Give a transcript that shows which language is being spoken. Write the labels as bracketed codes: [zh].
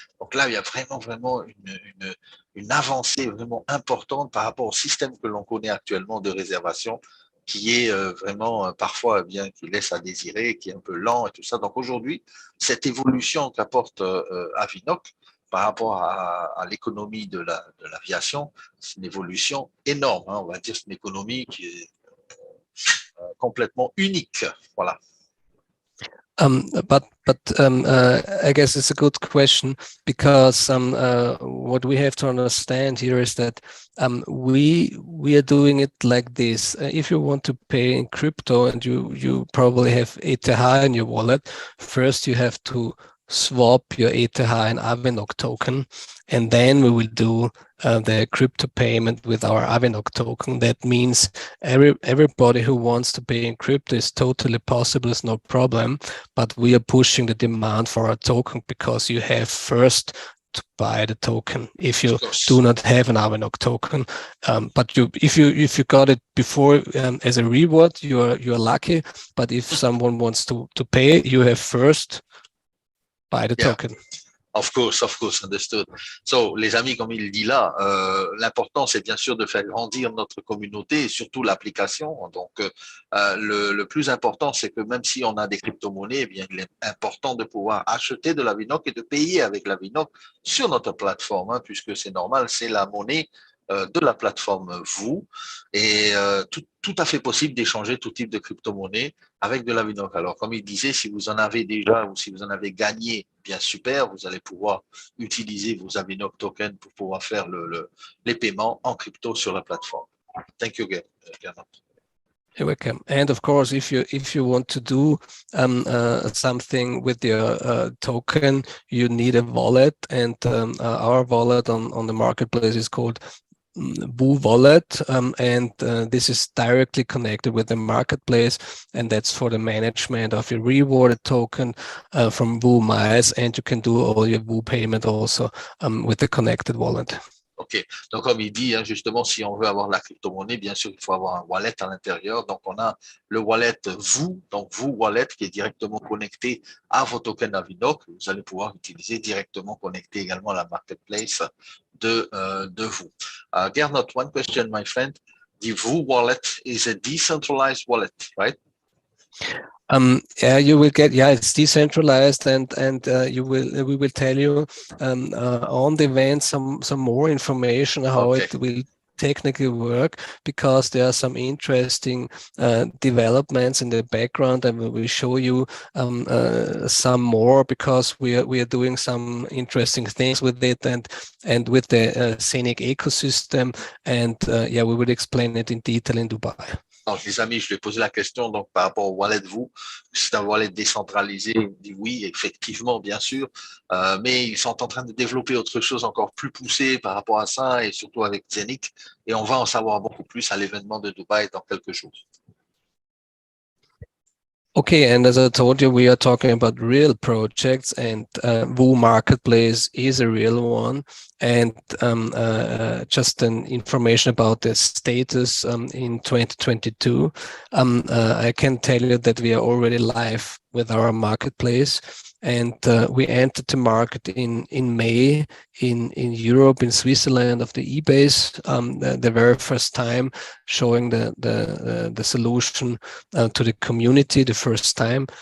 [fr] Donc là, il y a vraiment une avancée vraiment importante par rapport au système que l'on connaît actuellement de réservation, qui est vraiment parfois bien, qui laisse à désirer, qui est un peu lent et tout ça. Donc aujourd'hui, cette évolution qu'apporte Avinoc par rapport à l'économie de l'aviation, c'est une évolution énorme. On va dire c'est une économie qui est complètement unique. Voilà. [en] But I guess it's a good question, because what we have to understand here is that we are doing it like this. If you want to pay in crypto and you probably have ETH in your wallet, first you have to swap your ETH and Avinoc token, and then we will do the crypto payment with our Avinoc token. That means everybody who wants to pay in crypto is totally possible, it's no problem, but we are pushing the demand for our token because you have first to buy the token if you do not have an Avinoc token. But if you got it before as a reward, you are lucky. But if someone wants to pay, you have first buy the token. Of course, understood. [fr] So, les amis, comme il dit là, l'important, c'est bien sûr de faire grandir notre communauté et surtout l'application. Donc, le plus important, c'est que même si on a des crypto-monnaies, eh bien, il est important de pouvoir acheter de l'Avinoc et de payer avec l'Avinoc sur notre plateforme, puisque c'est normal, c'est la monnaie de la plateforme Voo, et tout à fait possible d'échanger tout type de crypto-monnaie avec de l'Avinoc. Alors, comme il disait, si vous en avez déjà ou si vous en avez gagné, bien super, vous allez pouvoir utiliser vos Avinoc Token pour pouvoir faire les paiements en crypto sur la plateforme. [en] Thank you, Gernot. You're welcome. And of course, if you want to do something with your token, you need a wallet, and our wallet on the marketplace is called Voo Wallet, and this is directly connected with the marketplace, and that's for the management of your rewarded token from Voo Miles, and you can do all your Voo payment also with the connected wallet. OK. [fr] Donc, comme il dit, hein, justement, si on veut avoir la crypto-monnaie, bien sûr, il faut avoir un wallet à l'intérieur. Donc, on a le wallet Voo, donc Voo Wallet, qui est directement connecté à vos tokens Avinoc. Vous allez pouvoir utiliser directement connecté également à la marketplace de Voo. [en] Gernot, one question, my friend. The Voo wallet is a decentralized wallet, right? Yeah, you will get, yeah, it's decentralized, and we will tell you on the event some more information how it will technically work, because there are some interesting developments in the background, and we will show you some more, because we are doing some interesting things with it, and with the ZeniQ ecosystem, and yeah, we will explain it in detail in Dubai. [fr] Donc, les amis, je lui ai posé la question donc, par rapport au wallet Voo. C'est un wallet décentralisé. Il me dit oui, effectivement, bien sûr. Mais ils sont en train de développer autre chose encore plus poussé par rapport à ça, et surtout avec ZeniQ. Et on va en savoir beaucoup plus à l'événement de Dubaï dans quelques jours. [en] Okay, and as I told you, we are talking about real projects, and Voo Marketplace is a real one. And just an information about the status in 2022, I can tell you that we are already live with our marketplace, and we entered the market in May in Europe, in Switzerland, of the eBase, the very first time, showing the solution to the community the first time.